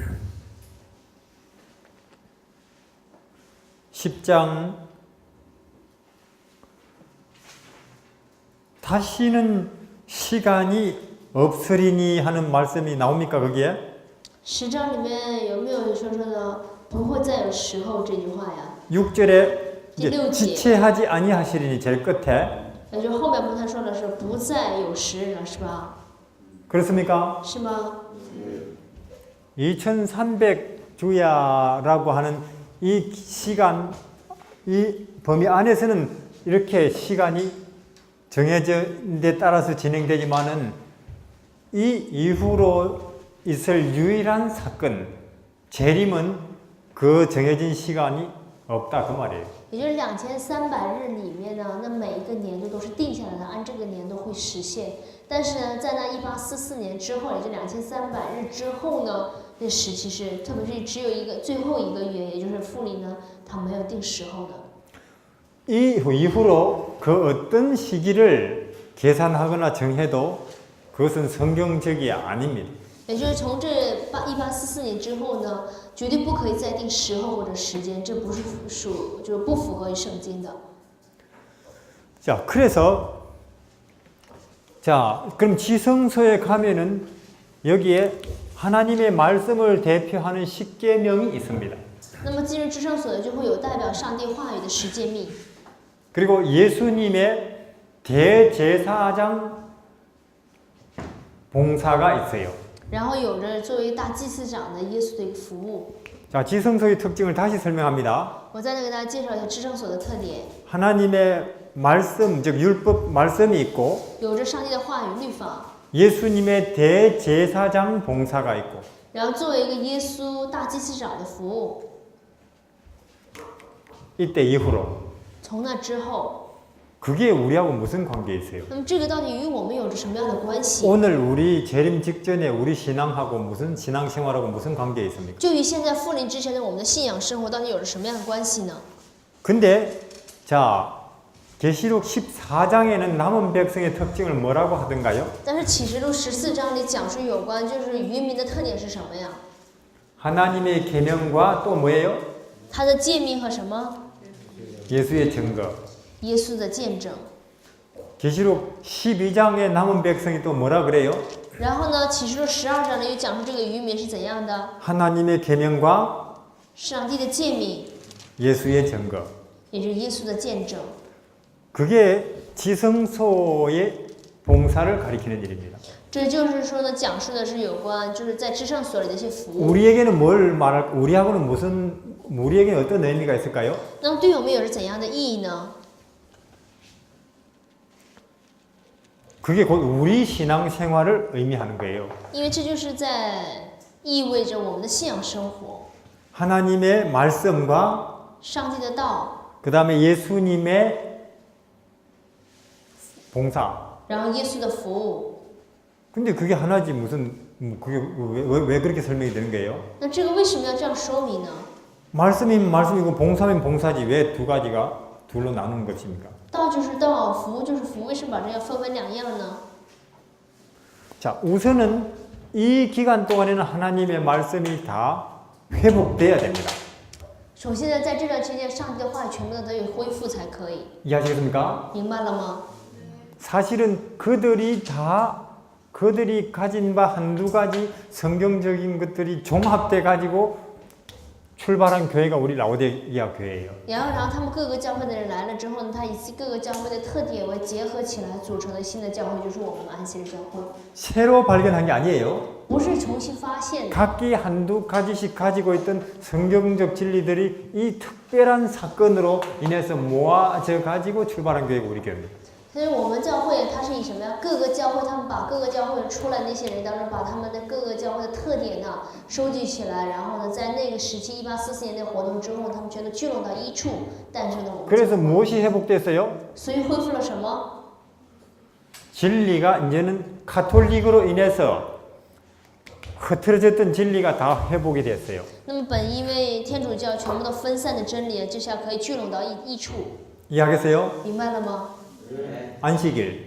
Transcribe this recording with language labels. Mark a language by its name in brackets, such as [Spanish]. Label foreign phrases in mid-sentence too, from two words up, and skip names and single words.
[Korean] 10장 다시는 시간이 없으리니 하는 말씀이 나옵니까 거기에? [Chinese] 10 章里面有没有说的不会再有时候这句话呀？ [Korean] 6절에 [Chinese] 第六节。 [Korean] 지체하지 아니하시리니 제일 끝에 [Chinese] 也就后面不他说的是不再有时了，是吧？ [Korean] 그렇습니까? [Chinese] 是吗？ [Korean] 2300주야라고 하는 이 시간, 이 범위 안에서는 이렇게 시간이 정해진 데 따라서 진행되지만은 이 이후로 있을 유일한 사건, 재림은 그 정해진 시간이 없다 그 말이에요. [Chinese] 也就是2300日里面呢，那每一个年度都是定下来的，按这个年度会实现。但是呢，在那1844年之后，也就2300日之后呢，那时期是，特别是只有一个最后一个月，也就是复临呢，它没有定时候的。 [Korean] 이 이후로 그 어떤 시기를 계산하거나 정해도 그것은 성경적이 아닙니다. [Chinese] 也就是从这1844年之后呢，绝对不可以再定时候或者时间，这不是就是不符合于圣经的。 [Korean] 자, 그래서 자, 그럼 지성소에 가면은 여기에 하나님의 말씀을 대표하는 십계명이 있습니다. [Chinese] 那么进入至圣所的就会有代表上帝话语的十诫命， [Korean] 그리고 예수님의 대제사장 봉사가 있어요. [Chinese] 然后有着作为大祭司长的耶稣的一个服务。 [Korean] 자, 지성소의 특징을 다시 설명합니다. [Chinese] 我再来给大家介绍一下至圣所的特点， [Korean] 하나님의 말씀, 즉 율법 말씀이 있고 [Chinese] 有着上帝的话语律法， [Korean] 예수님의 대제사장 봉사가 있고 [Chinese] 然后作为一个耶稣大祭司长的服务。 [Korean] 이때 이후로 [Chinese] 从那之后， [Korean] 그게 우리하고 무슨 관계 있어요? [Chinese] 那么这个到底与我们有着什么样的关系？ [Korean] 오늘 우리 재림 직전에 우리 신앙하고 무슨 신앙생활하고 무슨 관계 있습니까? [Chinese] 就与现在复临之前的我们的信仰生活到底有着什么样的关系呢？ [Korean] 근데 자, 계시록 14장에는 남은 백성의 특징을 뭐라고 하던가요? [Chinese] 但是启示录14章里讲述有关就是渔民的特点是什么呀？ [Korean] 하나님의 계명과 또 뭐예요? [Chinese] 他的诫命和什么？ [Korean] 예수의 증거. [Chinese] 耶稣的见证。 [Korean] 계시록 12장에 남은 백성이 또 뭐라 그래요? [Chinese] 然后呢，启示录12章里又讲述这个渔民是怎样的， [Korean] 하나님의 계명과 [Chinese] 上帝的诫命 [Korean] 예수의 증거. [Chinese] 也是耶稣的见证， [Korean] 그게 지성소의 봉사를 가리키는 일입니다. [Chinese] 这就是说呢，讲述的是有关就是在至圣所里的一些服务。 [Korean] 우리에게는 뭘 말할, 우리하고는 우리에게는 어떤 의미가 있을까요? [Chinese] 那么对我们有着怎样的意义呢？ [Korean] 그게 곧 우리 신앙생활을 의미하는 거예요. [Chinese] 因为这就是在意味着我们的信仰生活， [Korean] 하나님의 말씀과 [Chinese] 上帝的道， [Korean] 그 다음에 예수님의 봉사. [Chinese] 然后耶稣的服务。 [Korean] 근데 그게 하나지 무슨 그게 왜 그렇게 설명이 되는 거예요? [Chinese] 那这个为什么要这样说明呢？ [Korean] 말씀이면 말씀이고 봉사면 봉사지 왜 두 가지가 둘로 나누는 것입니까? [Chinese] 道就是道，服务就是服务，为什么把这个分两样呢？ [Korean] 자, 우선은 이 기간 동안에는 하나님의 말씀이 다 회복돼야 됩니다. [Chinese] 首先呢，在这段期间，上帝的话语全部都得以恢复才可以， [Korean] 이해하시겠습니까? [Chinese] 明白了吗？ [Korean] 사실은 그들이 가진 바 한두 가지 성경적인 것들이 종합돼 가지고 출발한 교회가 우리 라오디게아 교회예요. [Chinese] 然后他们各个教会的人来了之后呢，他以各个教会的特点为结合起来组成的新的教会，就是我们安息日教会。 [Korean] 새로 발견한 게 아니에요. [Chinese] 不是重新发现的， [Korean] 각기 한두 가지씩 가지고 있던 성경적 진리들이 이 특별한 사건으로 인해서 모아져 가지고 출발한 교회가 우리 교회입니다. [Chinese] 所以我们教会它是以什么呀？各个教会他们把各个教会出来那些人当中，把他们的各个教会的特点呢收集起来，然后呢，在那个时期1844年的活动之后，他们全都聚拢到一处，诞生了我们。 [Korean] 그래서 무엇이 회복됐어요? [Chinese] 所以恢复了什么？ [Korean] 진리가 이제는 카톨릭으로 인해서 흐트러졌던 진리가 다 회복이 됐어요. [Chinese] 那么本因为天主教全部都分散的真理，这下可以聚拢到一处， [Korean] 이해하겠어요? [Chinese] 明白了吗？ [Korean] 안식일,